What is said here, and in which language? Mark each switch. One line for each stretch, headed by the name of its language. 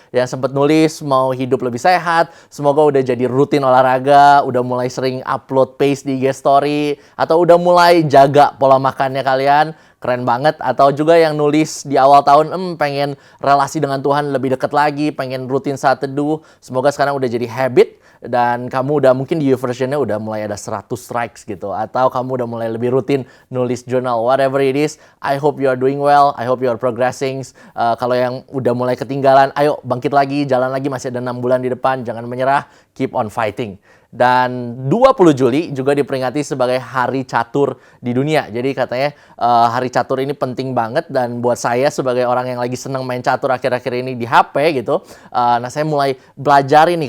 Indonesian: Yang sempat nulis mau hidup lebih sehat, semoga udah jadi rutin olahraga, udah mulai sering upload paste di IG story, atau udah mulai jaga pola makannya kalian. Keren banget. Atau juga yang nulis di awal tahun, pengen relasi dengan Tuhan lebih dekat lagi, pengen rutin saat teduh. Semoga sekarang udah jadi habit. Dan kamu udah mungkin di versionnya udah mulai ada 100 strikes gitu. Atau kamu udah mulai lebih rutin nulis journal.
English: Whatever it is, I hope you are doing well. I hope you are progressing.
Indonesian: Kalau yang udah mulai ketinggalan, ayo bangkit lagi, jalan lagi, masih ada 6 bulan di depan. Jangan menyerah,
English: keep on fighting.
Indonesian: Dan 20 Juli juga diperingati sebagai Hari Catur di dunia. Jadi katanya Hari Catur ini penting banget. Dan buat saya sebagai orang yang lagi seneng main catur akhir-akhir ini di HP gitu, nah saya mulai belajar ini.